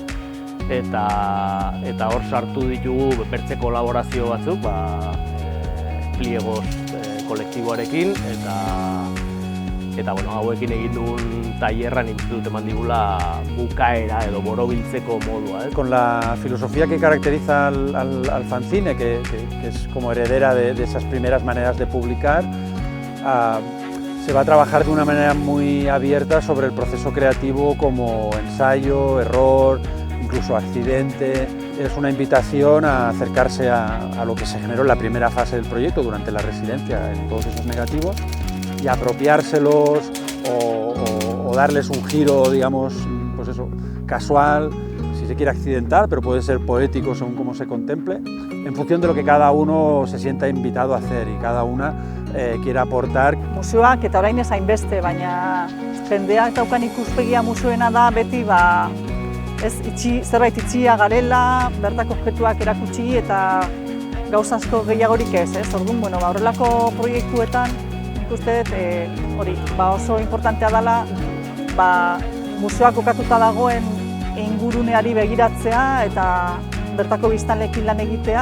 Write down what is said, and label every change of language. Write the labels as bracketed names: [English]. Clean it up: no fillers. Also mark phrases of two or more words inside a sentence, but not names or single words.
[Basque] Eta hor sartu ditugu bertze kolaborazio batzuk, Pliegos kolektiboarekin, eta hauekin egin dugun tailerra nik uste dut eman digula bukaera edo borobiltzeko modua. [Spanish] Con la filosofía que caracteriza al fanzine, que es como heredera de esas primeras maneras de publicar, se va a trabajar de una manera muy abierta sobre el proceso creativo como ensayo, error, incluso accidente. Es una invitación a acercarse a lo que se generó en la primera fase del proyecto durante la residencia, en todos esos negativos, y apropiárselos o darles un giro, digamos, pues eso, casual, si se quiere accidental, pero puede ser poético según cómo se contemple, en función de lo que cada uno se sienta invitado a hacer y cada una quiera aportar. [Basque] Museoak eta orain ez hainbeste, baina jendeak daukan ikuspegia museoena da beti zerbait itxia garela, bertako objektuak erakutsi eta gauza asko gehiagorik ez. Orduan, horrelako proiektuetan nik uste dut hori oso importantea dela museoak kokatuta dagoen inguruneari begiratzea eta bertako biztanleekin lan egitea.